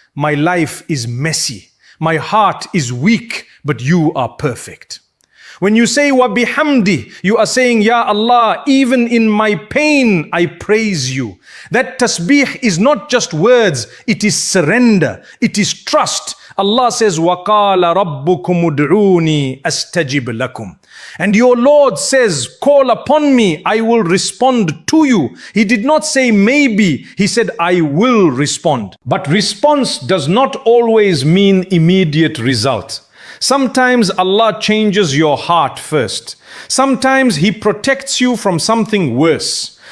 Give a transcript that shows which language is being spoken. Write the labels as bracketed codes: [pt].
[en] My life is messy. My heart is weak, but you are perfect. When you say wa bihamdi, you are saying, Ya Allah, even in my pain, I praise you. That tasbih is not just words, it is surrender, it is trust. Allah says, [ar] وَقَالَ رَبُّكُمُ ادْعُونِي أَسْتَجِبْ لَكُمْ. [en] And your Lord says, call upon me, I will respond to you. He did not say maybe, He said, I will respond. But response does not always mean immediate result. Sometimes Allah changes your heart first. Sometimes He protects you from something worse.